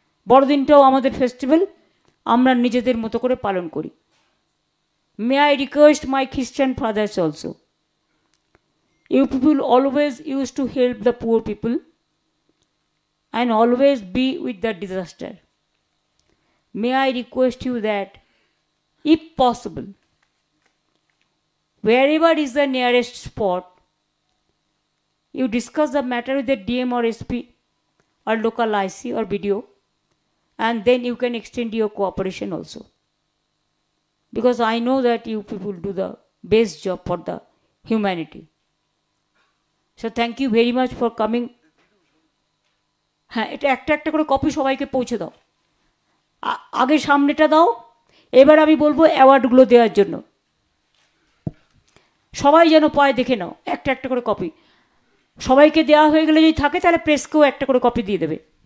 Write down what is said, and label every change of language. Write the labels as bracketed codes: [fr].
[bn] বড়দিনটাও আমাদের ফেস্টিভ্যাল, আমরা নিজেদের মতো করে পালন করি। [en] May I request my Christian fathers also, you people always use to help the poor people and always be with the disaster. May I request you that, if possible, wherever is the nearest spot, you discuss the matter with the DM or SP, or local IC or BDO, and then you can extend your cooperation also. Because I know that you people do the best job for the humanity. So thank you very much for coming. [bn] হ্যাঁ, এটা একটা একটা করে copy সবাইকে পৌঁছে দাও। আগে সামনেটা দাও, এবার আমি বলবো অ্যাওয়ার্ডগুলো দেওয়ার জন্য। সবাই যেন পায়, দেখে নাও, একটা একটা করে কপি। সবাইকে দেওয়া হয়ে গেলে যদি থাকে তাহলে প্রেসকেও একটা করে কপি দিয়ে দেবে।